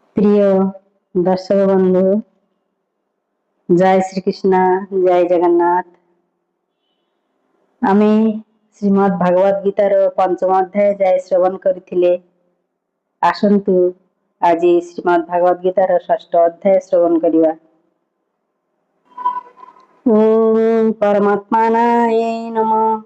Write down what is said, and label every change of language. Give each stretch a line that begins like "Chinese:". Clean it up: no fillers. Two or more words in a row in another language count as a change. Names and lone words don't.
Odia: ପ୍ରିୟ ଦର୍ଶକ ବନ୍ଧୁ, ଜୟ ଶ୍ରୀକୃଷ୍ଣ, ଜୟ ଜଗନ୍ନାଥ। আমি ଶ୍ରୀମଦ୍ ଭାଗବତ ଗୀତାର ପଞ୍ଚମ ଅଧ୍ୟାୟ ଯାଏ ଶ୍ରବଣ କରିଥିଲେ। ଆସନ୍ତୁ ଆଜି ଶ୍ରୀମଦ୍ ଭାଗବତ ଗୀତାର ଷଷ୍ଠ ଅଧ୍ୟାୟ ଶ୍ରବଣ କରିବା। ଓମ୍ ପରମାତ୍ମାନାୟ ନମଃ।